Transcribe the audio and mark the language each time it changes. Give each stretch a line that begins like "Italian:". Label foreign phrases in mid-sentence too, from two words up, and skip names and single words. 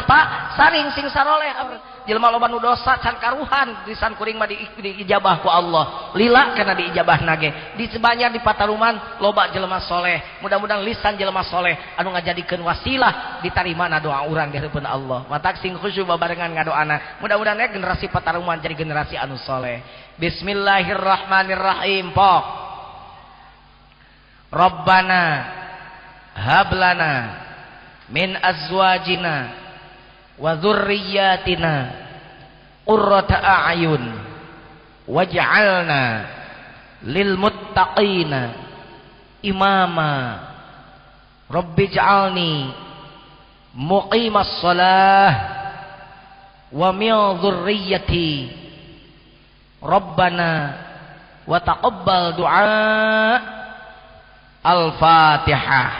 Sundanese: Pak Saring sing saroleh jelema loba nu dosa can karuhan lisan kuring mah diijabah ku Allah lila kana diijabahna ge di sebanyak di pataruman loba jelema soleh mudah-mudahan lisan jelema soleh anu ngajadikeun wasilah ditarimana doa urang di heupeun Allah matak sing khusyuk babarengan ngadoana mudah-mudahan generasi pataruman jadi generasi anu soleh bismillahirrahmanirrahim pok
Arabic: ربنا هب لنا من أزواجنا وذرياتنا قرة أعين واجعلنا للمتقين إماما رب اجعلني مقيم الصلاة ومن ذريتي ربنا وتقبل دعاء الفاتحة.